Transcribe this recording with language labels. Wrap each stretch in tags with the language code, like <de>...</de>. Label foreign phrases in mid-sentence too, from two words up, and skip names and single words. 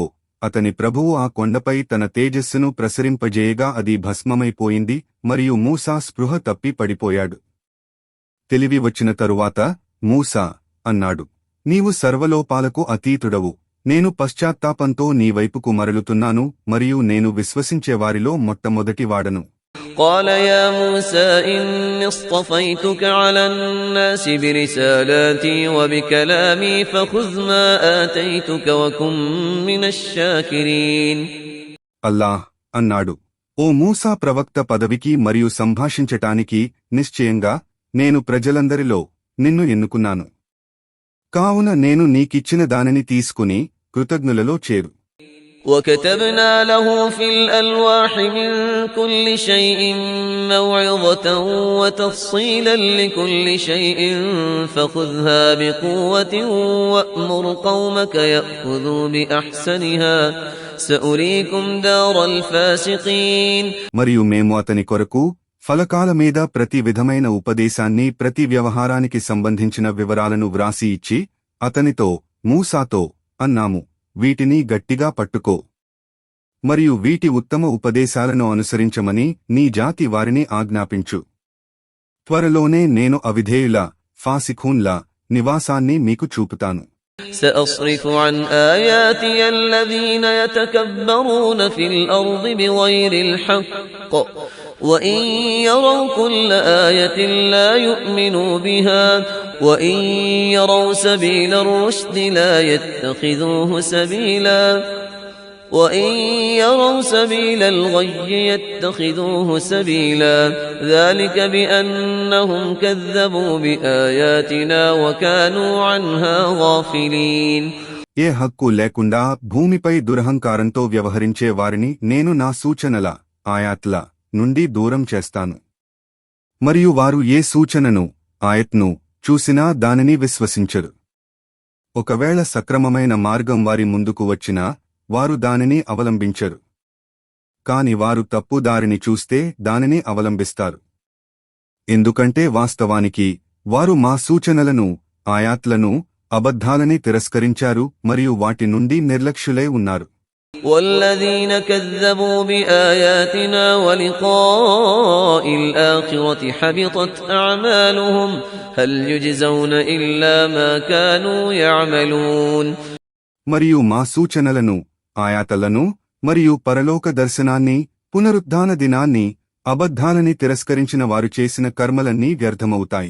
<te>అతని ప్రభువు ఆ కొండపై తన తేజస్సును ప్రసరింపజేయగా అది భస్మమైపోయింది మరియు మూసా స్పృహ తప్పి పడిపోయాడు. తెలివి వచ్చిన తరువాత మూసా అన్నాడు, నీవు సర్వలోపాలకు అతీతుడవు. నేను పశ్చాత్తాపంతో నీవైపుకు మరలుతున్నాను మరియు నేను విశ్వసించేవారిలో మొట్టమొదటివాడను.</te> <ar>قال يا موسى إني اصطفيتك على الناس برسالاتي وبكلامي فخذ ما آتيتك وكن من الشاكرين.</ar> <te>అల్లాహ్ అన్నాడు, ఓ మూసా ప్రవక్త పదవికి మరియు సంభాషించటానికి నిశ్చయంగా నేను ప్రజలందరిలో నిన్ను ఎన్నుకున్నాను. కావున నేను నీకిచ్చిన దానిని తీసుకుని కృతజ్ఞులలో చేరు.</te> <ar>وكتبنا له في الألواح من كل شيء موعظة وتفصيلا لكل شيء فخذها بقوة وأمر قومك يأخذوا بأحسنها سأريكم دار الفاسقين.</ar> <te>మరియు మేము అతని కొరకు ఫలకాల మీద ప్రతి విధమైన ఉపదేశాన్ని ప్రతి వ్యవహారానికి సంబంధించిన వివరాలను వ్రాసి ఇచ్చి అతనితో మూసాతో అన్నాము, వీటిని గట్టిగా పట్టుకో మరియు వీటి ఉత్తమ ఉపదేశాలను అనుసరించమని నీ జాతి వారిని ఆజ్ఞాపించు. త్వరలోనే నేను అవిధేయుల ఫాసిఖూన్ల నివాసాన్ని మీకు చూపుతాను.</te> <ar>سأصرف عن آياتي الذين يتكبرون في الأرض بغير الحق وإن يروا كل آية لا يؤمنوا بها وإن يروا سبيل الرشد لا يتخذوه سبيلا وإن يروا سبيل الغي يتخذوه سبيلا ذلك بأنهم كذبوا بآياتنا وكانوا عنها غافلين.</ar> <te>ఏ హక్కు లేకుండా భూమిపై దురహంకారంతో వ్యవహరించే వారిని నేను నా సూచనల ఆయాత్ల నుండి దూరం చేస్తాను. మరియు వారు ఏ సూచనను ఆయత్ను చూసినా దానిని విశ్వసించరు. ఒకవేళ సక్రమమైన మార్గం వారి ముందుకు వచ్చినా వారు దానిని అవలంబించరు. కాని వారు తప్పు దారిని చూస్తే దానిని అవలంబిస్తారు. ఎందుకంటే వాస్తవానికి వారు మా సూచనలను ఆయాత్లను అబద్ధాలని తిరస్కరించారు మరియు వాటి నుండి నిర్లక్ష్యులై ఉన్నారు.</te> <ar>والذين كذبوا بآياتنا ولقاء الآخرة حبطت أعمالهم هل يجزون إلا ما كانوا يعملون.</ar> <te>మరియు మా సూచనలను ఆయాతలను మరియు పరలోక దర్శనాన్ని పునరుద్ధాన దినాన్ని అబద్ధాలని తిరస్కరించిన వారు చేసిన కర్మలన్నీ వ్యర్థమవుతాయి.</te>